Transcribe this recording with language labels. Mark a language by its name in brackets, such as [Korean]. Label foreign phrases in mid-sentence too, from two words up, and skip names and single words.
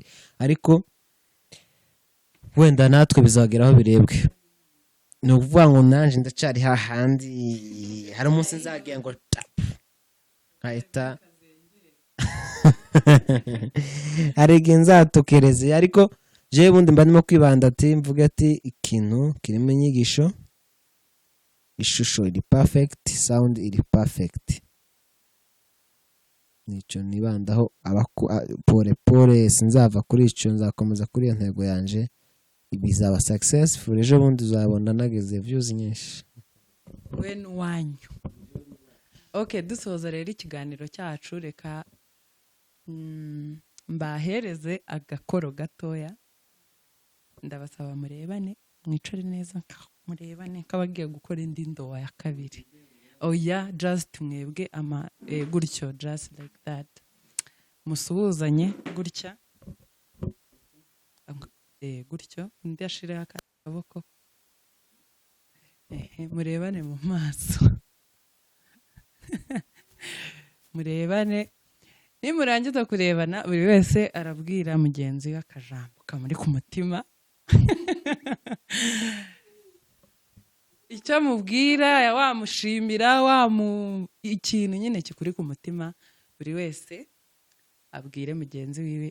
[Kinyarwanda] Ariko wenda natwe bizageraho birebwe, ni ukuvuga ngo nanje ndacari hahandi, hari umunsi nzagira ngo nkahita hari igihe nzatokereze. Ariko jewe bundi mba ndimo kwibanda ati mvuge ati ikintu kirimo inyigisho, ishusho iri perfect, sound iri perfect, nicyo nibandaho. Pole sinzava kuri icyo, nzakomeza kuri iyo ntego yanje, bizaba successful. Ejo bundi uzabona nageze views nyinshi. We n'uwanyu. Okay, dusoza rero ikiganiro cyacu, reka mbahereze agakoro gatoya, ndabasaba murebane, mwicare neza murebane nk'abagiye gukora indi ndowa ya kabiri. Oya, just mwebwe gutyo, [English] just like that, [Kinyarwanda] musuhuzanye gutya gutyo, undi ashireho akaboko, murebane mu maso. murebane, nimurangiza kurebana buri wese arabwira mugenzi we akajambo kamuri ku mutima icyo mubwira, wamushimira, ikintu nyine kikuri ku mutima, buri wese abwire mugenzi wiwe.